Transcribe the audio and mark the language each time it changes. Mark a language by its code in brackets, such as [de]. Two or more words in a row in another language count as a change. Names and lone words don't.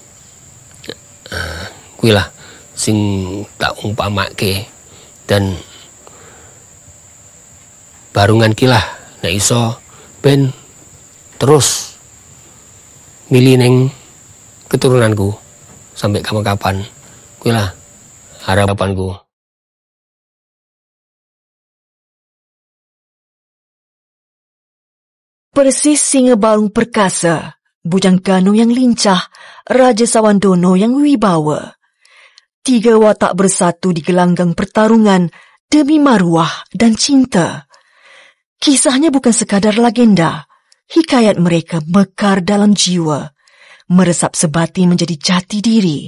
[jv] Kuwi lah sing tak umpamake, dan Barongan ki lah nek iso ben terus milih neng keturunanku sampai kapan-kapan. Kuwi lah harapanku. [ms] Persis singa Barong perkasa, Bujang Gano yang lincah, Raja Sawandono yang wibawa. 3 watak bersatu di gelanggang pertarungan demi maruah dan cinta. Kisahnya bukan sekadar legenda. Hikayat mereka mekar dalam jiwa, meresap sebati menjadi jati diri.